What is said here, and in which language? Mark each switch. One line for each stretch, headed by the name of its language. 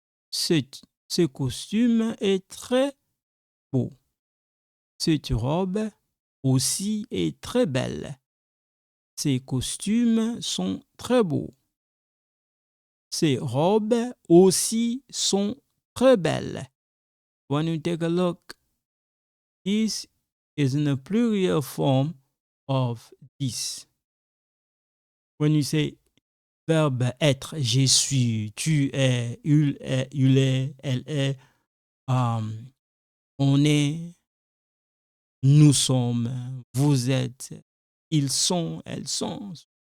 French: Ce costume est très beau. Cette robe aussi est très belle. Ces costumes sont très beaux. Ces robes aussi sont très belles.
English: When you take a look, this is in a plural form of this. When you say
French: verbe être, je suis, tu es, il est, elle est, on est, nous sommes, vous êtes, ils sont, elles sont.